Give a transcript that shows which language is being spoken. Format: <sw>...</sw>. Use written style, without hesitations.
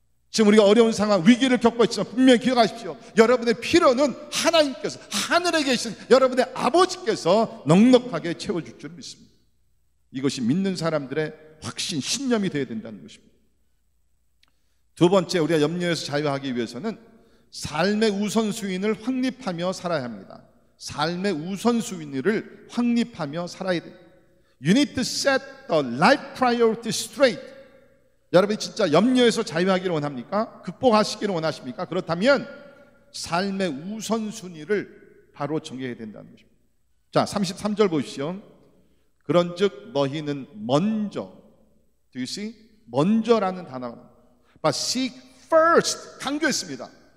<ko>지금 우리가 어려운 상황, 위기를 겪고 있지만 분명히 기억하십시오. 여러분의 필요는 하나님께서, 하늘에 계신 여러분의 아버지께서 넉넉하게 채워줄 줄 믿습니다. 이것이 믿는 사람들의 확신, 신념이 되어야 된다는 것입니다. 두 번째, 우리가 염려에서 자유하기 위해서는 삶의 우선순위를 확립하며 살아야 합니다. 삶의 우선순위를 확립하며 살아야 됩니다.</ko> <en>You need to set the life priority straight.</en> <ko>여러분이 진짜 염려에서 자유하기를 원합니까? 극복하시기를 원하십니까? 그렇다면 삶의 우선순위를 바로 정해야 된다는 것입니다. 자, 33절 보십시오. 그런즉 너희는 먼저,</ko> <en>do you see?</en> <ko>먼저라는 단어가</ko> <en>But seek first,</en> <ko>강조했습니다.</ko>